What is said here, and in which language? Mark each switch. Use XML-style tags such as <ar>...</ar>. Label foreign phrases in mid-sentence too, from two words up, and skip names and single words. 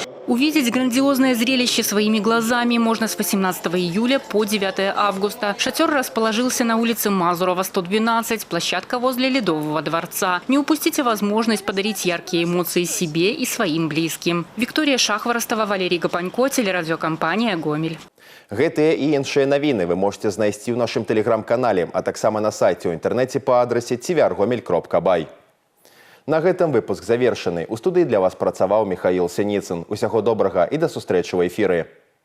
<ru>Увидеть грандиозное зрелище своими глазами можно с 18 июля по 9 августа. Шатер расположился на улице Мазурова, 112, площадка возле Ледового дворца. Не упустите возможность подарить яркие эмоции себе и своим близким. Виктория Шахворостова, Валерий Гапанько, телерадиокомпания «Гомель».</ru> <be>Гэтыя і іншыя навіны</be> <ru>вы можете</ru> <be>знайсці ў нашым тэлеграм-канале, а таксама на сайце ў інтэрнэце па адрасе tvrgomel.by. На гэтым выпуск завершаны. У студыі для вас працаваў Михаил Синицын. Усяго добрага і да сустрэчы ў эфіры.</be>